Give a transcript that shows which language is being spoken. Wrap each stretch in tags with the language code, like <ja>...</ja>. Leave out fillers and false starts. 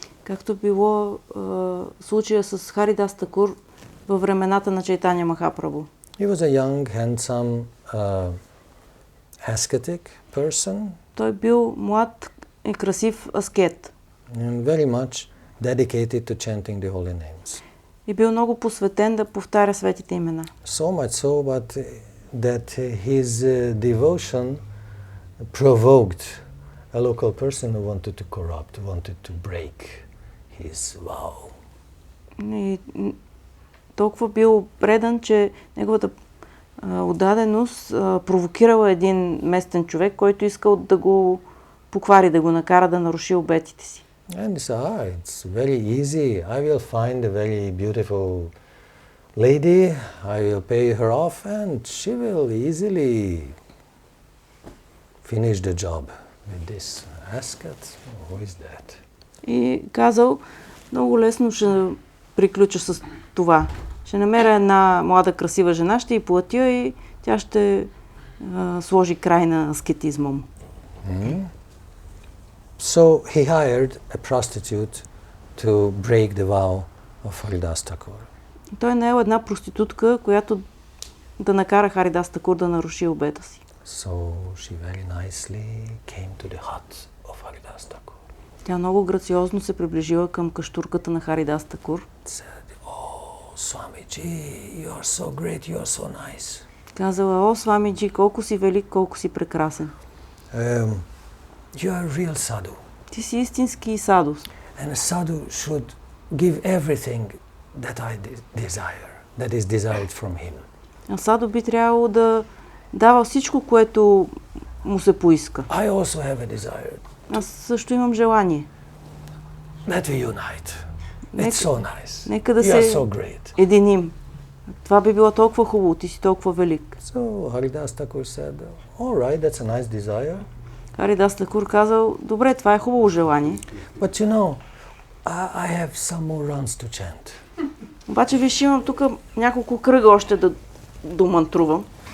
<bg>Както било случая с Харидас Такур във времената на Чайтаня Махапрабу.</bg> <en>He was a young, handsome, ascetic person.</en> <bg>Той бил млад и красив аскет.</bg> <en>And very much dedicated to chanting the holy names.</en> <bg>И бил много посветен да повтаря светите имена.</bg> <en>So much so, but that his devotion provoked a local person who wanted to corrupt, wanted to break his vow.</en> <bg>И толкова бил предан, че неговата отдаденост провокирала един местен човек, който искал да го поквари, да го накара да наруши обетите си.</bg> <en>And he said, it's very easy. I will find a very beautiful lady. I will pay her off and she will easily finish the job with this ascot. Who is that?</en> <bg>И казал, много лесно ще приключа с това. Ще намеря една млада красива жена, ще й платя и тя ще сложи край на аскетизма му.</bg> <en>So he hired a prostitute to break the vow of Haridas Thakur.</en> <bg>Той наел една проститутка, която да накара Харидас Такур да наруши обета си.</bg> <en>So she very nicely came to the hut of Haridas Thakur.</en> <bg>Тя много грациозно се приближила към каштурката на Харидас Такур.</bg> <en>Said, "Oh, Swamiji, you are so great, you are so nice."</en> <bg>Казала, о, Свамиджи, колко си велик, колко си прекрасен.</bg> <en>You are a real sadhu.</en> <bg>Ти си истински саду.</bg> <en>And a sadhu should give everything that I desire, that is desired from him.</en> <bg>А саду би трябвало да дава всичко, което му се поиска.</bg> <en>I also have a desire.</en> <bg>Аз също имам желание.</bg> <en>That we unite. It's so nice.</en> <bg>Нека да</bg> <en>You are</en> <bg>се</bg> <en>so great.</en> <bg>единим. Това би било толкова хубаво, ти си толкова велик.</bg> <en>So Haridas Thakur said, all right, that's a nice desire.</en> <bg>Харидас Такур казал, добре, това е хубаво желание.</bg> <en>But you know, I have some more runs to chant.</en> <bg>Обаче виж, имам тук няколко кръга още да домантрувам.</bg>